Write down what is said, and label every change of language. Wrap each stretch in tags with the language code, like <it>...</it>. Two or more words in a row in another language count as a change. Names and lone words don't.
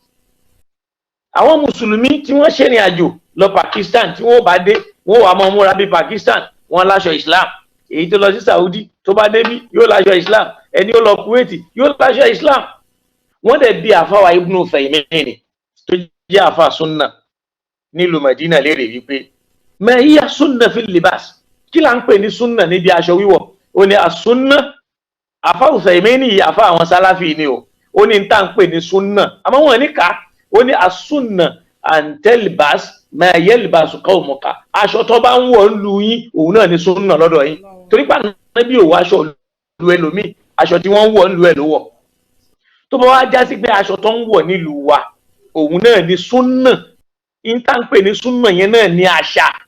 <yo>Àwọn mùsùlùmí tí wọ́n ṣèrìn àjò lọ Pakistan, tí wọ́n bá dé wọ́n wà máa múra bí Pakistan, wọ́n láṣọ Islam. Èyí tó lọ sí Saudi tó bá dé bí yóò láṣọ Islam, ẹni ó lọ Kuwait yóò láṣọ Islam. Wọ́n dẹ̀ bí àfáwà Ibn Uthaymeen tó jẹ́ àfáà sunna nílùú Medina léèrè wípé</yo> <ar>ما هي السنة في اللباس,</ar> <yo>kí là ń pè ní sunna níbi aṣọ wíwọ̀? Ó ní as-sunna, àfáà Uthaymeen yìí àfáà àwọn sálàfì ni ó ní ń tà ń pè ní sunna, àmọ́ wọn ní ká. Ó ní</yo> <ar>السنة أن تلبس ما يلبس قومك,</ar> <yo>aṣọ tó bá ń wọ̀ ń lu yín òun náà ní sunna lọ́dọ̀ yín, torí pé Ànábì ò wọ aṣọ lu ẹlòmíì, aṣọ tí wọ́n ń wọ̀ ń lu ẹ̀ ló wọ̀. Tó bá wá já sí pé aṣọ tó ń wọ̀ nílùú wa òun náà ní sunna, ìta ń pè ní sunna yẹn náà ní àṣà.</yo>